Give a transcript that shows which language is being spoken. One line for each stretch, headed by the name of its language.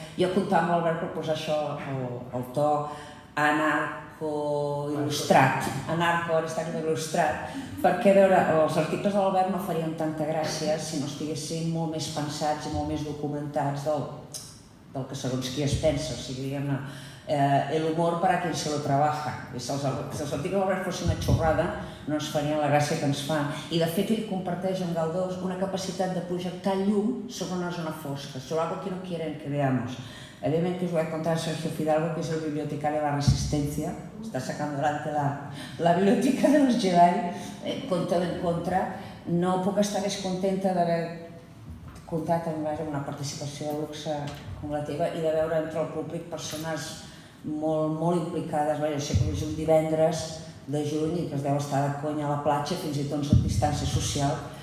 Catalan: Jo comptava amb l'Albert per posar això al to anarco-il·lustrat, anarco-il·lustrat, perquè, a veure, els articles de l'Albert no farien tanta gràcia si no estiguessin molt més pensats i molt més documentats del que segons qui es pensa, o sigui, diguem-ne,
Spanish: el humor para quien se lo trabaja.
Catalan: Si els articles de l'Albert fossin una xorrada, no ens farien la gràcia que ens fan. I, de fet, ell comparteix amb Galdós una capacitat de projectar llum sobre una zona fosca, sobre
Spanish: algo que no quieren que veamos. Evidentemente que os voy a contar a Sergio Fidalgo, que es el bibliotecario de la Resistencia, está sacando adelante la biblioteca de los Jedi, con todo en contra.
Catalan: No puc estar més contenta d'haver comptat amb una participació de luxe com la teva i de veure entre el públic persones molt implicades. Jo sé que és un divendres de juny i que es deu estar de conya a la platja, fins i tot en distància social.